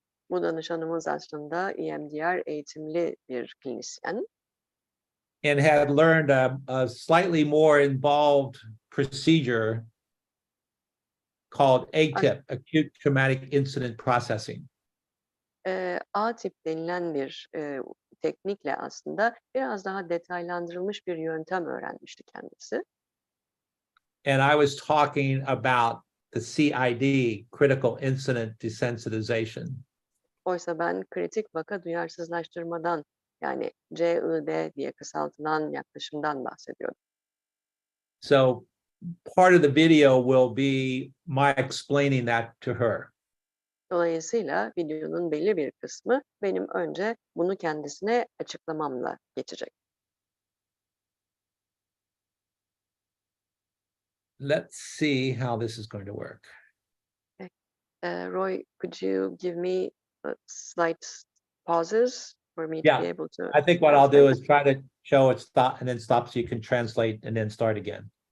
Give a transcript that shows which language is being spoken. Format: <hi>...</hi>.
<tr>Bu danışanımız aslında EMDR eğitimli bir klinisyen.</tr> <en>And had learned a slightly more involved procedure called ATIP, Acute Traumatic Incident Processing.</en> <tr>A-tip denilen bir teknikle aslında biraz daha detaylandırılmış bir yöntem öğrenmişti kendisi.</tr> <en>And I was talking about the CID, Critical Incident Desensitization.</en> <tr>Oysa ben kritik vaka duyarsızlaştırmadan, yani CID diye kısaltılan yaklaşımdan bahsediyordum.</tr> <en>So part of the video will be my explaining that to her.</en> <tr>Dolayısıyla videonun belli bir kısmı benim önce bunu kendisine açıklamamla geçecek.</tr> <en>Let's see how this is going to work. Roy, could you give me slight pauses for me to Yeah, be able to I think what I'll do translate? is try to show it stop and then stop so you can translate and then start again.</en>